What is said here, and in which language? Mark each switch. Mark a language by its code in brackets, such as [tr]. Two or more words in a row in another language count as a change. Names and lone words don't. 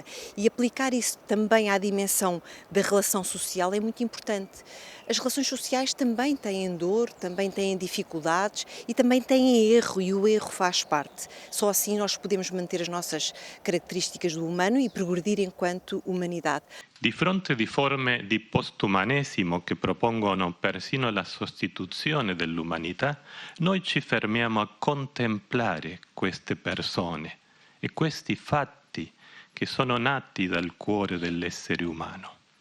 [pt] E aplicar isso também à dimensão da relação social é muito importante. As relações sociais também têm dor, também têm dificuldades e também têm erro, e o erro faz parte. Só assim nós podemos manter as nossas características do humano e progredir enquanto humanidade. [it] Di fronte di forme di postumanesimo che propongono persino la sostituzione dell'umanità, noi ci fermiamo a contemplare queste persone e questi fatti che sono nati dal cuore dell'essere umano.